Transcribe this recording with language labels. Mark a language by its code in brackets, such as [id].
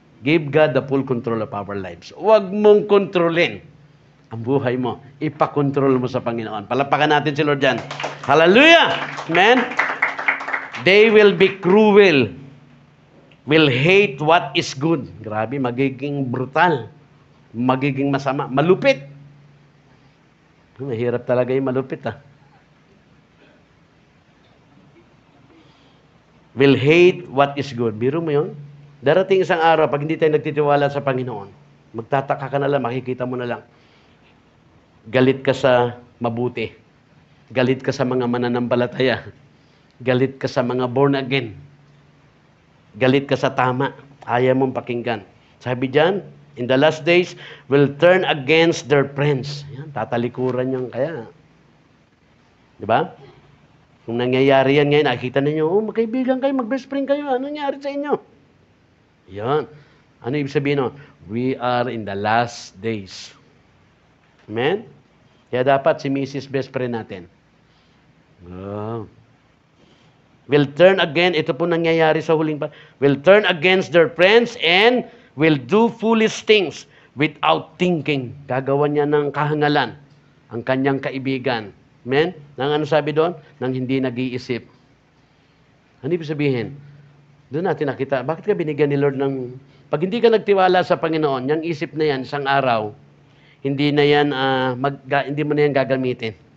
[en] Give God the full control of our lives. [tl] Huwag mong kontrolin ang buhay mo. Ipakontrol mo sa Panginoon. Palapakan natin si Lord dyan. Hallelujah! Amen? [en] They will be cruel. Will hate what is good. [tl] Grabe, magiging brutal. Magiging masama. Malupit. Mahirap talaga yung malupit [en] Will hate what is good. [tl] Biro mo yun? Darating isang araw, pag hindi tayo nagtitiwala sa Panginoon, magtataka ka na lang, makikita mo na lang. Galit ka sa mabuti. Galit ka sa mga mananampalataya. Galit ka sa mga born again. Galit ka sa tama. Ayaw mong pakinggan. Sabi dyan, [en] in the last days, will turn against their friends. [tl] Yan, tatalikuran yan kaya. Di ba? Kung nangyayari yan ngayon, nakikita ninyo, magkaibigan kayo, mag-best friend kayo, ano nangyari sa inyo? Yan. Ano ibig sabihin nun? [en] We are in the last days. [tl] Amen? Kaya dapat si Mrs. best friend natin. [en] Will turn again, [tl] ito po nangyayari sa huling pa, [en] will turn against their friends and will do foolish things without thinking. [tl] Gagawa niya ng kahangalan ang kanyang kaibigan. Amen? Nang ano sabi doon? Nang hindi nag-iisip. Ano ibig sabihin? Doon natin nakita, bakit ka binigyan ni Lord ng... Pag hindi ka nagtiwala sa Panginoon, yung isip na yan, isang araw, hindi na yan, hindi mo na yan gagamitin.